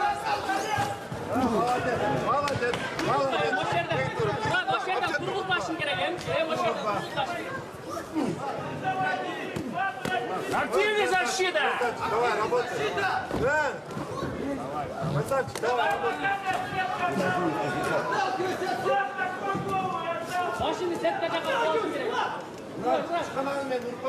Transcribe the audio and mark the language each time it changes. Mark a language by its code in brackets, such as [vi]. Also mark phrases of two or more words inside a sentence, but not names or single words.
[ru] Молодец, молодец. [uz] O'sha yerdan turg'izib boshlashing kerak, o'sha yerdan turg'izib boshlashing. [ru] Активнее защита! Давай, работай. Да. Красавчик, давай, работай. [uz] Boshingni setgacha qilib olishing kerak. Kanalмен